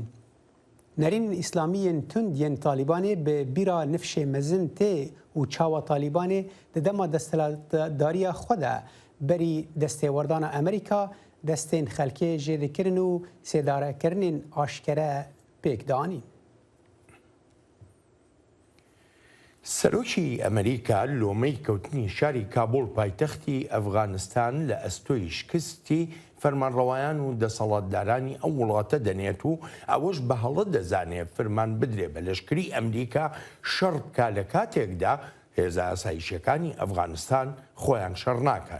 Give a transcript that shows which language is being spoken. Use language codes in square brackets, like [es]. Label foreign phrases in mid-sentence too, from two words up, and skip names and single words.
[ku] Nerînên İslamiyên tund yên Talibanê bi bîra nifşê mezin tê û çawa Talibanê di dema destelatdariya xwe de berî destêwerdana Amerîka destên xelkê jê dikirin û sêdarekirinên aşkere pêk danîn. [ckb] سەرۆکی ئەمریکا لۆمەی کەوتنی شاری کابل پایتەختی ئەفغانستان لە ئەستۆی شکستی فەرمانڕەوایان و دەسەڵاتدارانی ئەو وڵاتە دەنێت و ئەوەش بە هەڵە دەزانێت فرمان بدرێ بە لەشکری ئەمریکا شەڕ بکا لە کاتێکدا هێزە ئاسایشیەکانی ئەفغانستان خۆیان شەڕ ناکەن.